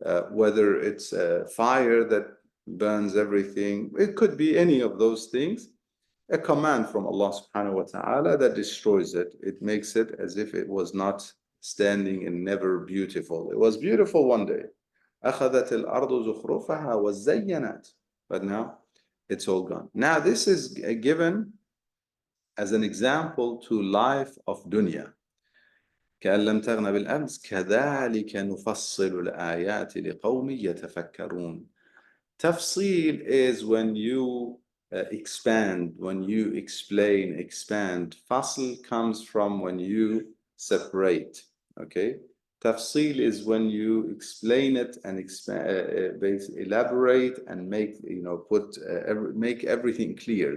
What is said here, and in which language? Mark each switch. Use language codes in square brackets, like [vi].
[en] Whether it's a fire that burns everything, it could be any of those things. A command from Allah subhanahu wa ta'ala that destroys it. It makes it as if it was not standing and never beautiful. It was beautiful one day. [ar] أخذت الأرض زخرفها وزينت. [en] But now it's all gone. Now this is given as an example to life of dunya. [ar] كأن لم تغن بالأمس كذلك نفصل الآيات لقوم يتفكرون. [en] Tafseer is when you expand, when you explain, expand. Fasl comes from when you separate. Okay, tafsil is when you explain it and elaborate and make make everything clear.